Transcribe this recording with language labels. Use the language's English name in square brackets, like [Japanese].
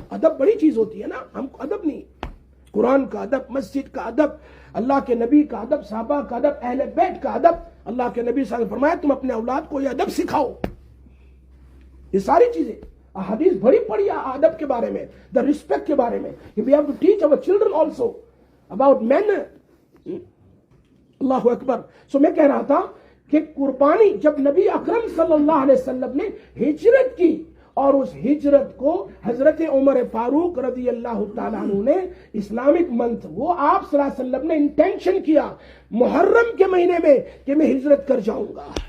[Urdu] ادب بڑی چیز ہوتی ہے نا, ہم کو ادب نہیں, قرآن کا ادب, مسجد کا ادب, اللہ کے نبی کا ادب, صحابہ کا ادب, اہل بیت کا ادب. اللہ کے نبی صلی اللہ علیہ وسلم فرمایا تم اپنے اولاد کو یہ ادب سکھاؤ. یہ ساری چیزیں حدیث بڑی پڑی ادب کے بارے میں, دا ریسپیکٹ کے بارے میں. [English] We have to teach our children also about manner. [Urdu] اللہ اکبر. سو میں کہہ رہا تھا کہ قربانی جب نبی اکرم صلی اللہ علیہ وسلم نے ہجرت کی, اور اس ہجرت کو حضرت عمر فاروق رضی اللہ تعالیٰ عنہ نے اسلامک منتھ, وہ آپ صلی اللہ علیہ وسلم نے انٹینشن کیا محرم کے مہینے میں کہ میں ہجرت کر جاؤں گا.